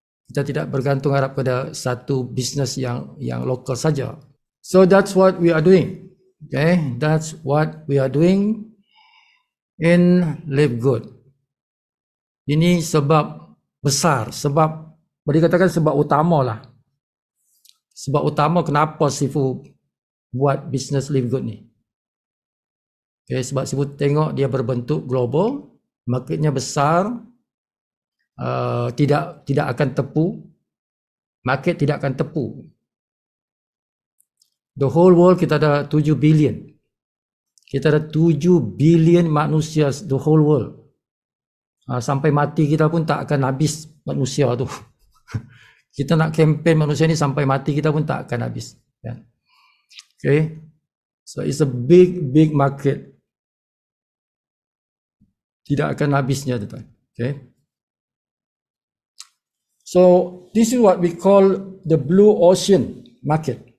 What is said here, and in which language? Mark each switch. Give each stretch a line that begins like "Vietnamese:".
Malay: Kita tidak bergantung harap pada satu business yang lokal saja.
English: So that's what we are doing. That's what we are doing in Live Good.
Malay: Ini sebab besar, sebab boleh katakan sebab utama lah. Sebab utama kenapa Sifu buat business Live Good ni. Sebab Sifu tengok dia berbentuk global, marketnya besar, tidak akan tepu. Market tidak akan tepu.
English: The whole world
Malay: kita ada 7 billion. Kita ada 7 billion manusia,
English: the whole world.
Malay: Sampai mati kita pun tak akan habis manusia tu. Kita nak campaign manusia ni sampai mati kita pun tak akan habis.
English: So it's a big market.
Malay: Tidak akan habisnya, tuan.
English: So this is what we call the blue ocean market.